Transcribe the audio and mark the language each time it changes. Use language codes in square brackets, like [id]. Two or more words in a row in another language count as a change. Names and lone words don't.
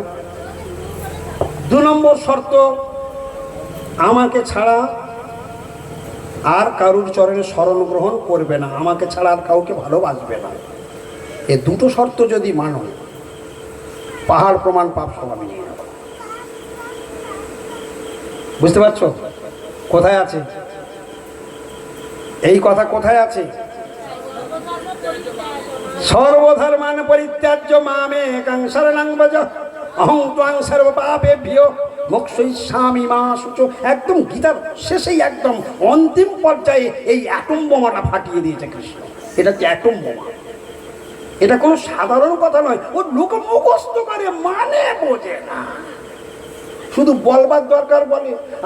[bn] 2 নম্বর শর্ত, আমাকে ছাড়া আর কারুর চরণে শরণ গ্রহণ করবে না, আমাকে ছাড়া আর কাউকে ভালোবাসবে না। এই দুটো শর্ত যদি মানো, পাহাড় প্রমাণ পাপ সব আমি নিয়ে নেব। বুঝতে পারছো কোথায় আছে এই কথা? কোথায় আছে? [sa] সর্বধর্মান পরিত্যাজ্য মামেকং শরণং ব্রজ অহং ত্বং সর্বপাপেভ্যো মোক্ষয়িষ্যামি মা শুচো। [bn] একদম গীতার শেষেই একদম অন্তিম পর্যায়ে এই অ্যাটম বোমাটা ফাটিয়ে দিয়েছে কৃষ্ণ। এটা হচ্ছে অ্যাটম বোমা। এটা কোনো সাধারণ কথা নয়। ও লোক মুখস্থ করে, মানে বোঝে না, শুধু বলবার দরকার বলে।